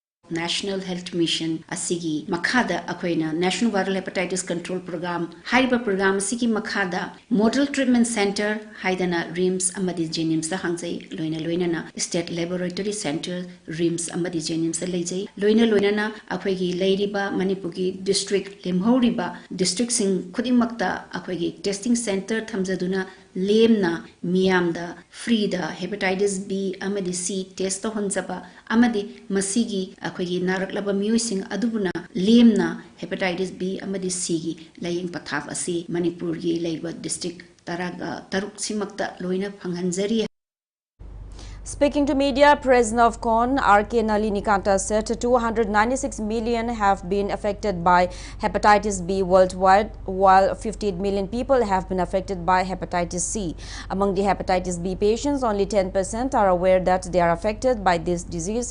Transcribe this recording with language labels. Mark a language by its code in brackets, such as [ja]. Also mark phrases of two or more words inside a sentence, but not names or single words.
[mni] National Health Mission asigi makhada akoina National Viral Hepatitis Control Program haiba program asigi makhada Model Treatment Center haidana RIMS amadi Jenims da hangjai loina na State Laboratory Center RIMS amadi Jenims da leijai loina na akoigi leiriba Manipur gi district lemhoriba district sing khudimmakta akoigi [en] testing center [mni] thamjaduna lemna miyamda free da [en] hepatitis B [mni] amadi [en] C test [mni] honjaba amadi masigi akoigi naraklaba miyusing adubuna lemna [en] hepatitis B [mni] amadi C gi laying pathap asi Manipur gi leiba district taraga taruk simakta loina phanghanjari. [en] Speaking to media, President of CON, R.K. Nalinikanta said 296 million have been affected by hepatitis B worldwide, while 58 million people have been affected by hepatitis C. Among the hepatitis B patients, only 10% are aware that they are affected by this disease.